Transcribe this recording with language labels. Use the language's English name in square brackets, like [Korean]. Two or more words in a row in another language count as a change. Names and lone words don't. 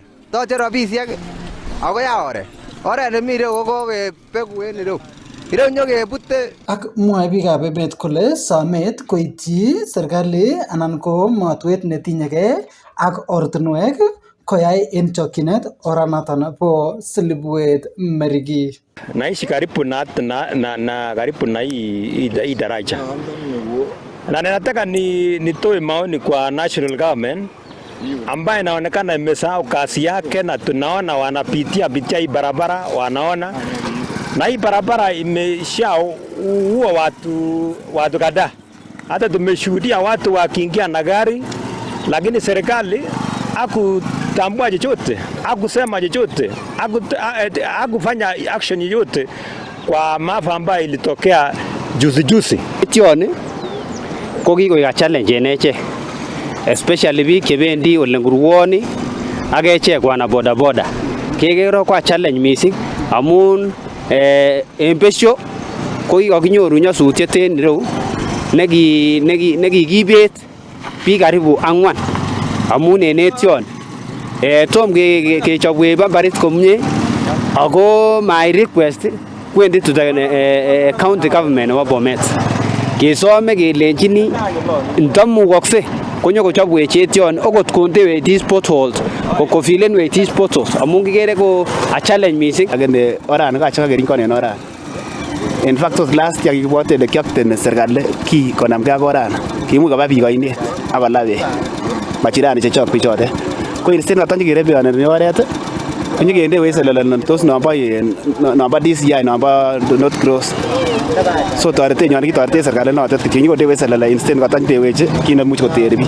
[Kalenjin] Toche rabisiek ako ya oret nemi ireu ko kokebegu en ireu. Ireu nyokebute. Ak mwae biikab emet kole somet koityi serikali anan ko matwet netinyegei ak ortinwek koyai en chokyinet oranoton po Silibwet Merigi. [Swahili] Naishi karibu na karibu na hii daraja. Na ninataka nitoe maoni kwa [English] national government [Swahili] ambaye inaonekana imesahau kazi yake, na tunaona wanapitia hii barabara, wanaona na hii barabara imeshaua watu kadhaa. Hata tumeshuhudia watu wakiingia na gari, lakini serikali hakutambua chochote, hakusema chochote, hakufanya action yoyote kwa maafa ambayo ilitokea juzi. [Kalenjin] Tioni ko kikoik challenge en echek, especially biik chebendi ole ngurwoni ak echek [Swahili] wana boda boda. [Kalenjin] Kekero kwa challenge mising amun en besho ko kikokinyoru nyasutiet en ireu nekikibet biik karibu 4 amun en etion tom kechobwe bambarit komie ako [English] my request [Kalenjin] kwendi [English] to the county government [Kalenjin] nebo Bomet kesome kelenjini ndamukokse konyo kochobwech etion okot kondewech [English] these potholes [Kalenjin] kofilenwech [English] these potholes [Kalenjin] amun kikere ko [English] a challenge [Kalenjin] mising agende orani kachaka kerinkon en orani. [English] In fact last year [Kalenjin] kikibwote ile kiakten serikali ki konamgei ak orani kimuch koba biik oinet akola beek machirani chechok bichotet ko instead noton chekirebeoneni oret konyekendewech selele tos nombo DCI nombo North Cross. So toretenywan kitoreten serikali notet kinyokondewech selele instead kotondewech kit nemuch koter biik.